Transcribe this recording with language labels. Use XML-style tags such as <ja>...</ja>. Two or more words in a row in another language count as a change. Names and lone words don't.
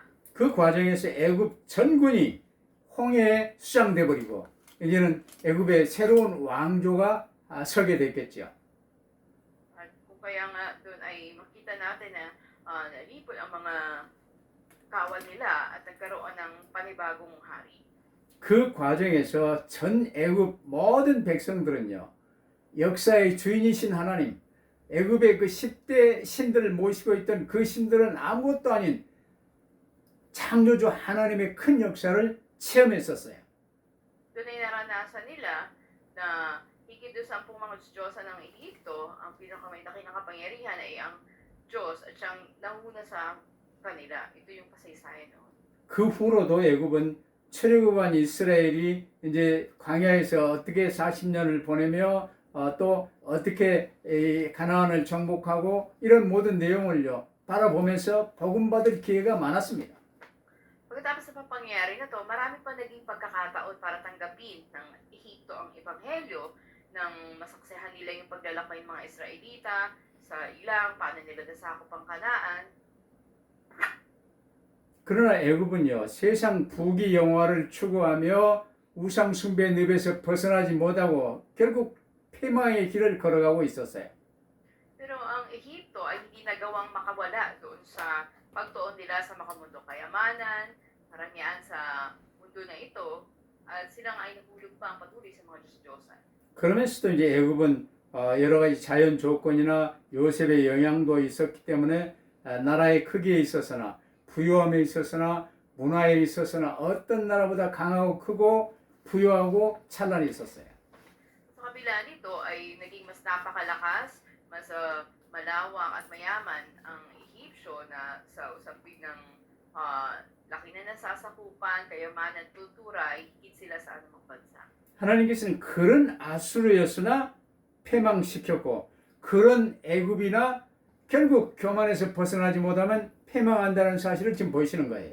<ko>그 과정에서 애굽 전군이 홍해에 수장돼 버리고 이제는 애굽의 새로운 왕조가 서게 됐겠죠.</ko> <tl>At kung kaya nga doon ay makita natin na nalipol ang mga kawal nila at nagkaroon ng panibagong hari.</tl> <ko>그 과정에서 전 애굽 모든 백성들은요, 역사의 주인이신 하나님, 애굽의 그 10대 신들을 모시고 있던 그 신들은 아무것도 아닌 창조주 하나님의 큰 역사를 체험했었어요.</ko> <tl>Doon ay naranasan nila na higit doon sa 10 mga Diyosa ng Ehipto, ang pinakamalaki na kapangyarihan ay ang Diyos at siyang nanguna sa kanila. Ito yung kasaysayan noon.</tl> <ko>그 후로도 애굽은 출애굽한 이스라엘이 이제 광야에서 어떻게 40년을 보내며 또 어떻게 이 가나안을 정복하고 이런 모든 내용을요 바라보면서 복음 받을 기회가 많았습니다.</ko> <tl>Pagkatapos sa pangyayari na to, marami pa naging pagkakataon para tanggapin ng Ehipto ang Ebanghelyo nang masaksihan nila yung paglalakbay ng mga Israelita sa ilang, paano nila nasakop ang Kanaan.</tl> <ko>그러나 애굽은요 세상 부귀 영화를 추구하며 우상 숭배의 늪에서 벗어나지 못하고 결국 패망의 길을 걸어가고 있었어요.</ko> <tl>Pero ang Ehipto ay hindi nagawang makawala doon sa pagtuon nila sa makamundong kayamanan, karamihan sa mundo na ito, at silang ay nahulog pa ang patuloy sa mga Diyos-Diyosan.</tl> <ko>그러면서도 이제 애굽은 여러 가지 자연 조건이나 요셉의 영향도 있었기 때문에 나라의 크기에 있어서나 부유함에 있어서나 문화에 있어서나 어떤 나라보다 강하고 크고 부유하고 찬란히 있었어요.</ko> <tl>Sa kabila nito ay naging mas napakalakas, mas malawak at mayaman ang Ehipsyo na sa usapin ng laki na nasasakupan, kayamanan, kultura ay higit sila sa anumang bansa.</tl> <ko>하나님께서는 그런 아수르였으나 패망시켰고 그런 애굽이나 결국 교만에서 벗어나지 못하면 패망한다는 사실을 지금 보이시는 거예요.</ko>